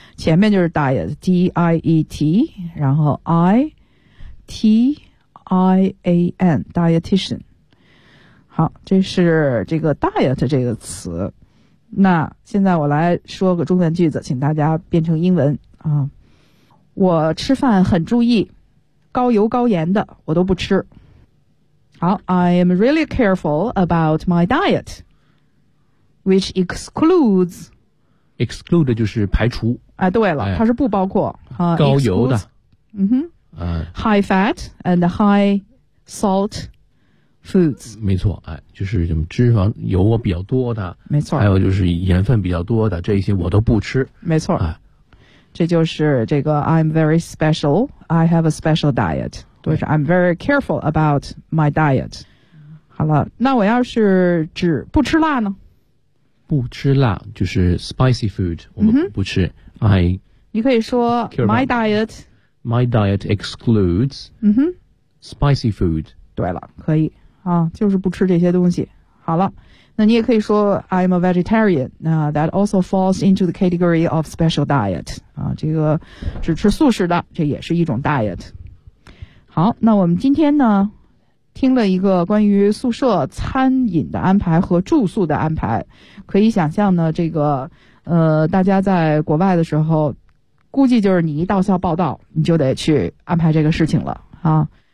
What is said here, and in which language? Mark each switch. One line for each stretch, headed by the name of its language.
Chinese: 前面就是 diet， D I E T， 然后 I T I A N， dietitian。好，这是这个 diet 这个词。那现在我来说个中文句子，请大家变成英文啊。我吃饭很注意，高油高盐的我都不吃。好
English: ，I am really careful about my diet, which excludes.
Chinese: Exclude 就是排除。哎，对了，它是不包括啊，高油的。
English: High fat and high salt foods.
Chinese: 没错，哎，就是什么脂肪油比较多的。没错。还有就是盐分比较多的这些我都不吃。没错。哎，这就是这个
English: I'm very special. I have a special diet. Which I'm very careful about my diet.
Chinese: 好了，那我要是指不吃辣呢？不吃辣就是
English: spicy food，
Chinese: 我们不吃。
English: 你可以说 my diet. My diet excludes. Spicy food.
Chinese: 对了，可以啊，就是不吃这些东西。好了，那你也可以说
English: I'm a vegetarian. That also falls into the category of special diet.
Chinese: 啊，这个只吃素食的，这也是一种 diet。好，那我们今天呢，听了一个关于宿舍餐饮的安排和住宿的安排，可以想象呢，这个大家在国外的时候，估计就是你一到校报到，你就得去安排这个事情了啊。